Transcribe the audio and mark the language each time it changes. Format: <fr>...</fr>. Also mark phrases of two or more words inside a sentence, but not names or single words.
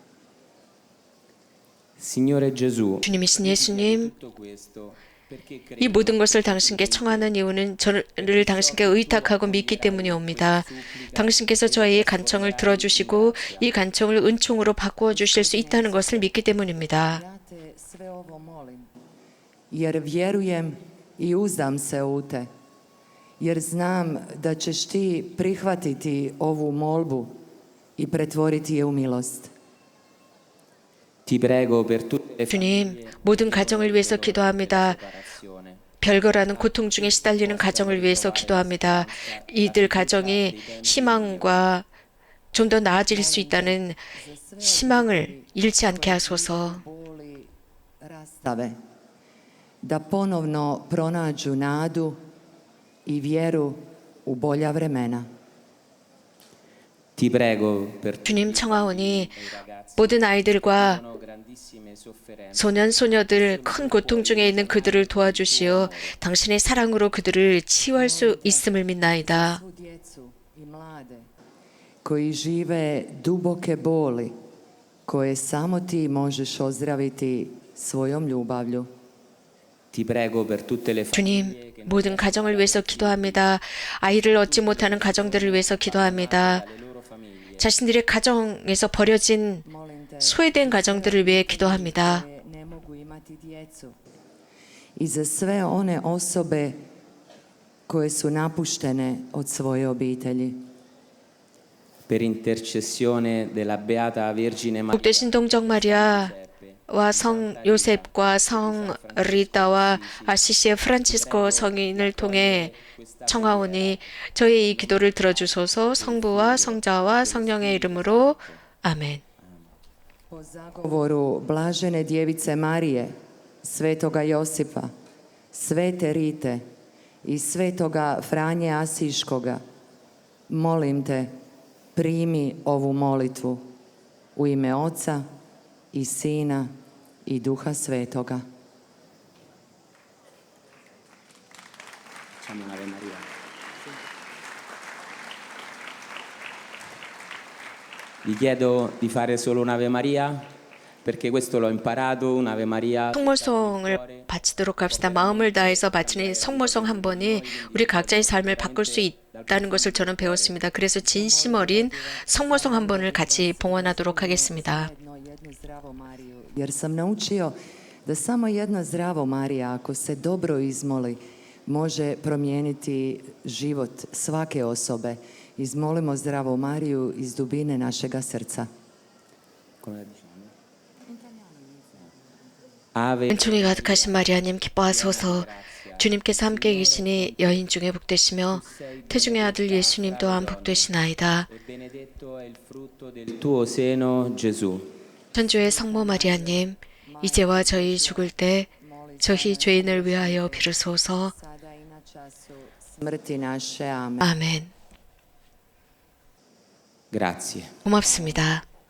<it>Signore Gesù,</it> <ko>주님이신 예수님,</ko> <it>tutto questo perché</it> <ko>이 모든 것을 당신께 청하는 이유는 저를 당신께 의탁하고 믿기 때문이옵니다. 당신께서 저희의 간청을 들어주시고 이 간청을 은총으로 바꾸어 주실 수 있다는 것을 믿기 때문입니다.</ko> <hr>Ja te sve ovo molim, jer vjerujem i uzdam se u te, jer znam da ćeš ti prihvatiti ovu molbu i pretvoriti je u milost.</hr> <it>ti prego per tutte le</it> <ko>주님, 모든 가정을 위해서 기도합니다.</ko> <it>separazione.</it> <ko>별거라는 고통 중에 시달리는 가정을 위해서 기도합니다. 이들 가정이 희망과 좀 더 나아질 수 있다는 희망을 잃지 않게 하소서.</ko> <hr>Boli rastave, da ponovno pronađu nadu i vjeru u bolja vremena.</hr> <it>Ti prego per tutti</it> <ko>주님 청하오니</ko> <it>i ragazzi</it> <ko>모든 아이들과</ko> <it>che hanno grandissime sofferenze.</it> <ko>소년, 소녀들 큰 고통 중에 있는 그들을 도와주시어 당신의 사랑으로 그들을 치유할 수 있음을 믿나이다.</ko> <hr>Svu djecu i mlade koji žive duboke boli koje samo ti možeš ozdraviti svojom ljubavlju.</hr> <it>Ti prego per tutte le</it> <ko>주님,</ko> <it>famiglie che</it> <ko>모든 가정을 위해서 기도합니다. 아이를 얻지 못하는 가정들을 위해서 기도합니다.</ko> <it>le loro famiglie</it> <ko>자신들의 가정에서 버려진</ko> <hr>Molim te</hr> <ko>소외된 가정들을 위해 기도합니다.</ko> <hr>koje ne mogu imati djecu i za sve one osobe koje su napuštene od svoje obitelji.</hr> <it>per intercessione della Beata Vergine Maria</it> <ko>복되신 동정 마리아와 성 요셉과 성 리다와 아시시의 프란치스코 성인을 통해 청하오니 저희 이 기도를 들어주소서. 성부와 성자와 성령의 이름으로 아멘.</ko> <hr>Po zagovoru blažene djevice Marije, svetoga Josipa, svete Rite i svetoga Franje Asiškoga, molim te, primi ovu molitvu u ime Oca i Sina i Duha Svetoga.</hr> <it>Facciamo un'Ave Maria. Vi chiedo di fare solo un'Ave Maria perché questo l'ho imparato, un'Ave Maria.</it> <ko>성모송을 바치도록 합시다. 마음을 다해서 바치는 성모송 한 번이 우리 각자의 삶을 바꿀 수 있다는 것을 저는 배웠습니다. 그래서 진심 어린 성모송 한 번을 같이 봉헌하도록 하겠습니다.</ko> <hr>jednu zdravu Mariju, jer sam naučio da samo jedna zdravo Marija, ako se dobro izmoli, može promijeniti život svake osobe. Izmolimo zdravu Mariju iz dubine našega srca.</hr> <it>Ave</it> <ko>은총이 가득하신 마리아님 기뻐하소서. 주님께서 함께 계시니 여인 중에 복되시며 태중의 아들 예수님 또한 복되시나이다.</ko> <it>e benedetto è il frutto del tuo seno, Gesù.</it> <ko>천주의 성모 마리아님, 이제와 저희 죽을 때 저희 죄인을 위하여 비르소서.</ko> <hr>Sada i na času smrti naše. Amen.</hr> <ko>아멘.</ko> <it>Grazie.</it> <ko>고맙습니다.</ko>